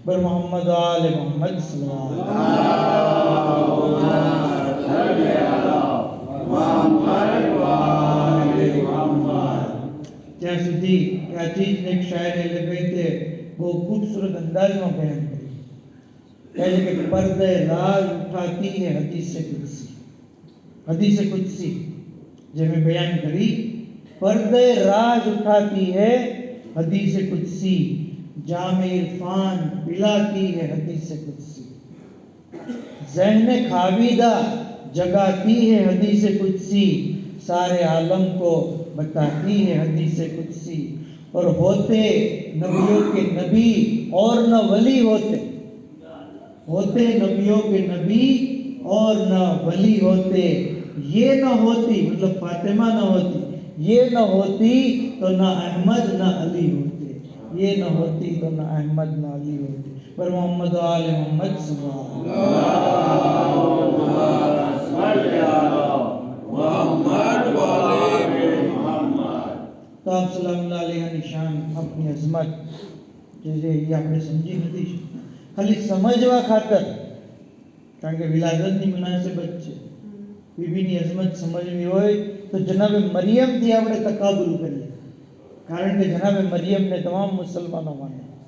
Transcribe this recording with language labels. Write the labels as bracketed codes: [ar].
[gu] બર મોહમ્મદ આલે મોહમ્મદ સલ્લલ્લાહુ ત્યાં સુધી કે આ ચીજને એક શાયર અહેલે બેતે બહુ खूबसूरत અંદાજમાં બયાન કરી. કહે છે કે [hi] पर्दे राज उठाती है हदीस कुदसी, हदीस कुदसी [gu] જે મેં બયાન કરી, [hi] पर्दे राज उठाती है हदीस कुदसी, जामे इरफान पिलाती है हदीस कुदसी, ज़हन खाबीदा जगाती है हदीस कुदसी, सारे आलम को बताती है हदीस कुदसी, और होते नबियों के नबी और न वली होते, होते नबियों के नबी और न वली होते, ये न होती मतलब फातिमा न होती, ये न होती तो न अहमद न अली होते, ये न होती तो न अहमद न अली होते. पर मोहम्मद आले मोहम्मद सल्लल्लाहु तो आप सल्लल्लाहु अलैहि शान अपनी अजमत [gu] જે છે એ આપણે સમજી નથી શકતા, ખાલી સમજવા ખાતર, કારણ કે વિલાદતની મુનાસબત છે, બીબીની અઝમત સમજવી હોય તો જનાબે મરિયમથી આપણે તકાબુલ કરીએ, કારણ કે જનાબે મરિયમને તમામ મુસલમાનો માને.